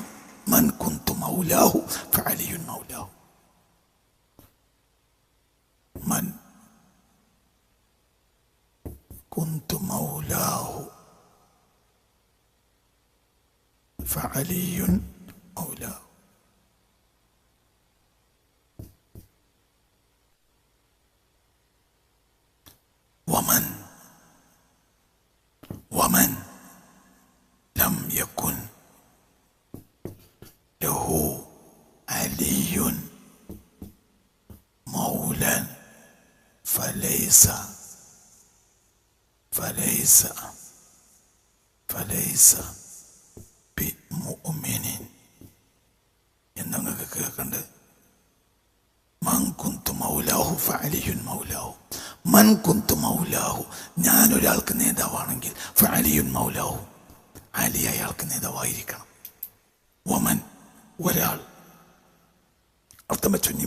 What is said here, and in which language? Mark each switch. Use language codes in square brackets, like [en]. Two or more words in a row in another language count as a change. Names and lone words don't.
[ar] من كنت مولاه فعلي مولاه. من كنت مولاه فعلي مولاه. ومن لم يكن له علي مولى فليس بمؤمن. [ml] എന്നൊക്കെ കേൾക്കണ്ട്. [ar] من كنت مولاه فعلي مولاه. من كنت مولاه, [ml] ഞാൻ ഒരാൾക്ക് നേതാവാണെങ്കിൽ [ar] فعلي مولاه, [ml] അലി അയാൾക്ക് നേതാവായിരിക്കണം. വമൻ, ഒരാൾ, അർത്ഥം വെച്ചു.